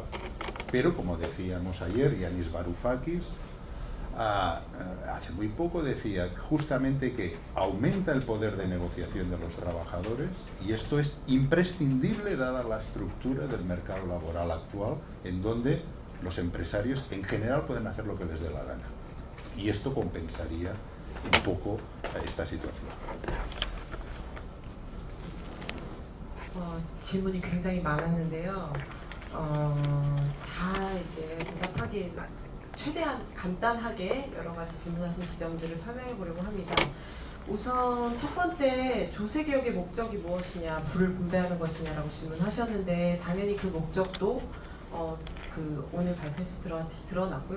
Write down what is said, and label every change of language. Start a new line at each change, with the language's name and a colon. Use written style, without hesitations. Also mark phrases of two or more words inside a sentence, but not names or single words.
Spanish: Pero como decíamos ayer, Yanis Varoufakis hace muy poco decía justamente que aumenta el poder de negociación de los trabajadores, y esto es imprescindible dada la estructura del mercado laboral actual, en donde los empresarios en general pueden hacer lo que les dé la gana. Y esto compensaría un poco esta situación.
Korean: 질문이 굉장히 많았는데요. 다 이제 대답하기 최대한 간단하게 여러 가지 질문하신 지점들을 설명해 보려고 합니다. 우선 첫 번째, 조세개혁의 목적이 무엇이냐, 부를 분배하는 것이냐라고 질문하셨는데, 당연히 그 목적도 오늘 발표에서 드러났고요.